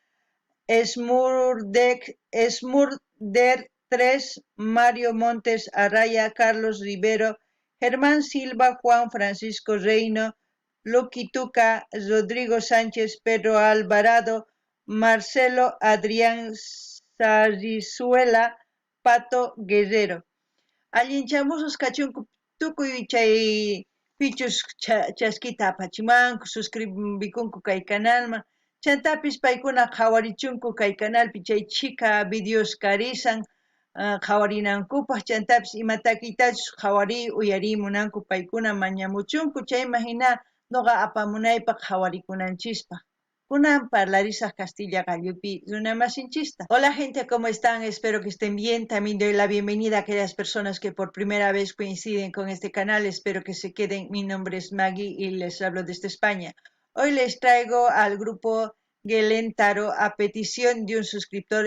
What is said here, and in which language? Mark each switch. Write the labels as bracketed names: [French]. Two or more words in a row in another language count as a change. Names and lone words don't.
[Quechua] Smurder 3, Mario Montes Arraya, Carlos Rivero, Germán Silva, Juan Francisco Reino, Lucky Tuca, Rodrigo Sánchez, Pedro Alvarado, Marcelo Adrián Sarizuela, Pato Guerrero. Allinchamusus kachunku tukuy chay pichus chaskita apachimanku, suscribikunku kay kanalman. Chantapis paykuna qhawarichunku kay kanalpi chay chika videos karisan qhawarinankupaq chantapis imatakitachus qhawari uyarimunanku paykuna mañamuchunku chayma hina noqa apamunaypaq qhawarikunanchispa. Kunan parlarisaq Castilla gallupi runamasinchista. [Spanish] Hola gente, ¿cómo están? Espero que estén bien. También doy la bienvenida a aquellas personas que por primera vez coinciden con este canal. Espero que se queden. Mi nombre es Maggie y les hablo desde España. Hoy les traigo al grupo Gelentaro a petición de un suscriptor.